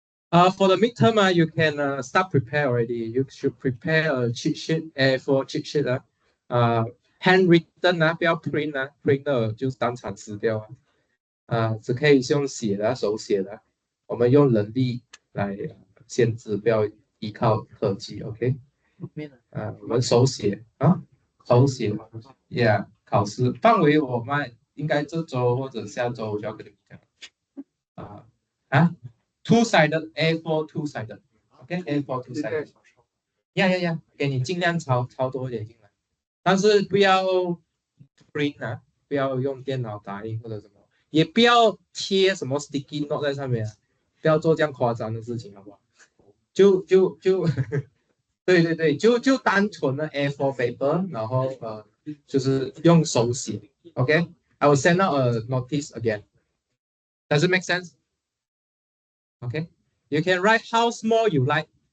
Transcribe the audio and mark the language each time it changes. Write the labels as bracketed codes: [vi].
[en] For the midterm, you can start prepare already. You should prepare a cheat sheet, A4 cheat sheet handwritten [zh] 不要 print print 的就当场撕掉只可以用写的手写的，我们用人力来限制，不要依靠科技 ，OK？我们手写手写 ，Yeah， 考试范围我们应该这周或者下周我就要跟你们讲。 [en] two-sided A4 two-sided，OK，A4 two-sided。 [zh] 呀，给你尽量抄多一点进来，但是不要 print 啊，不要用电脑打印或者什么，也不要贴什么 sticky note 在上面啊，不要做这样夸张的事情，好不好？就对，就单纯的 A4 paper，然后就是用手写 [en] ，OK。I will send out a notice again. Does it make sense? Okay. You can write how small you like.